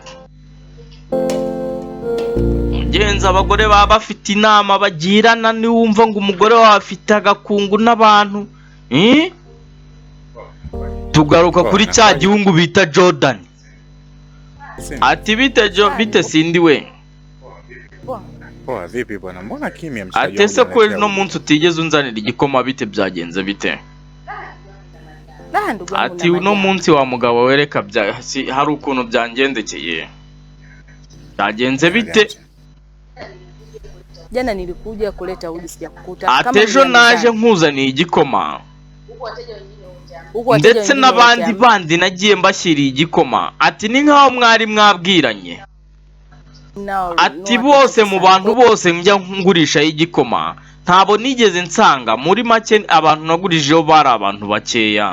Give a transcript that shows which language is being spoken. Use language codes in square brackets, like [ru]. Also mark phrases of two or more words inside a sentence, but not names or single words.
[rw] Mugenzi abagore baba bafite inama bagirana niwumva ngo umugore wawe afite agakungu n'abantu. Tugaruka kuri cya gihungu bita Jordan. Ati bite Sindi we? [sw] Poa vipi bwana? Mbona kimya mshikaji? [rw] Ati se kweli no munsi utigeze unzanira igikoma bite byagenze bite? Ati uno munsi wa mugabo wereka hari ukuntu byangendekeye. Byagenze bite? [sw] Jana nilikuja kuleta uji sijakukuta. [rw] Ati ejo naje nkuzaniye igikoma. Ndetse n'abandi nagiye mbashyiriye igikoma. Ati ni nkaho mwari mwabwiranye. Ati bose mu bantu bose njya ngurisha igikoma ntabo nigeze nsanga muri make abantu nagurijeho bari abantu bakeya.